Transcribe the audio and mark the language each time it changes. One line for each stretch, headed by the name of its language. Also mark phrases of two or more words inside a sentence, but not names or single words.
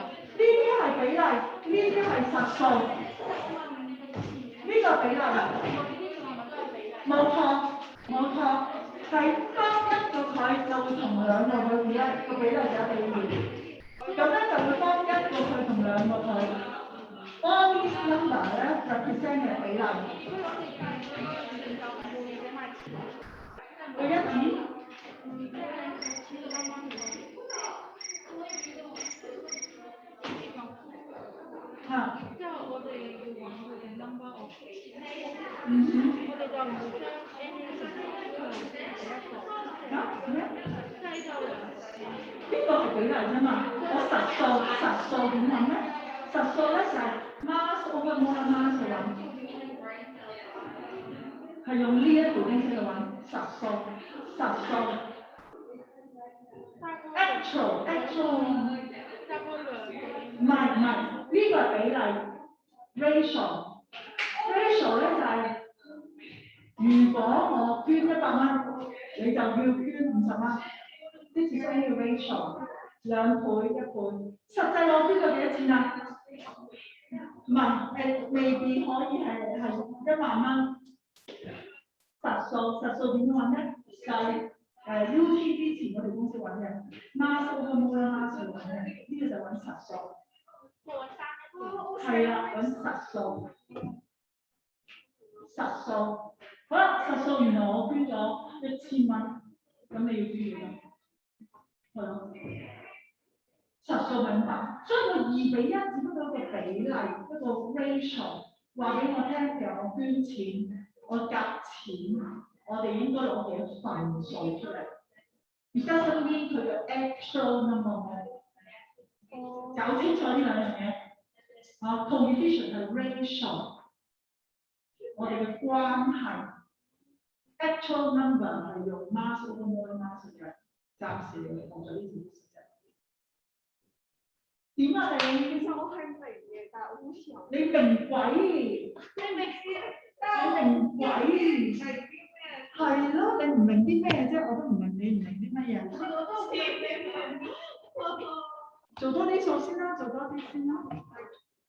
Cantonese: 呢啲係比例，呢啲係實數。呢個比例。冇錯，係當一個佢就會同兩個佢react，個比例就1:2。咁咧就會當一個佢同兩個佢。
English: All these number
Cantonese: 咧 represent 嘅比例。個1字。即係我哋要揾佢嘅
English: number of。
Cantonese: 我哋就唔會將 n 呢個係比例啫嘛，我實數點諗咧？實數咧就係
English: mass over molar mass
Cantonese: 嚟揾，係用呢一條公式嚟揾實數。actual 唔係，呢個係比例 ratio 咧就係、如果我捐100蚊，你就要捐50蚊。呢次需要 ratio 2倍1倍。實際我捐咗幾多錢啊？唔係未必可以係1萬蚊。實數點樣揾咧？就係UT 之前我哋公式揾嘅
English: mass over molar mass
Cantonese: 揾嘅，呢個就揾實數。係啦，揾實數。實數，好啦，實數原來我捐咗1000蚊，咁你要捐幾多？係咯，實數明白，所以個2:1只不過一個比例，一個 ratio， 話俾我聽，其實我捐錢，我夾錢，我哋應該攞幾多份數出嚟。而家身邊佢嘅
English: actual number
Cantonese: 搞清楚呢兩樣嘢。coefficient 係 ratio。我哋嘅關係 ，
English: actual number
Cantonese: 係用
English: mass over molar mass
Cantonese: 嘅，暫時嚟放咗呢條式啫。點啊你？其實我係明嘅，但係我好少。你明鬼？你明鬼？係咯，你唔明啲咩啫？我都唔明你唔明啲乜嘢。我都唔明。做多啲數先啦，做多啲先啦。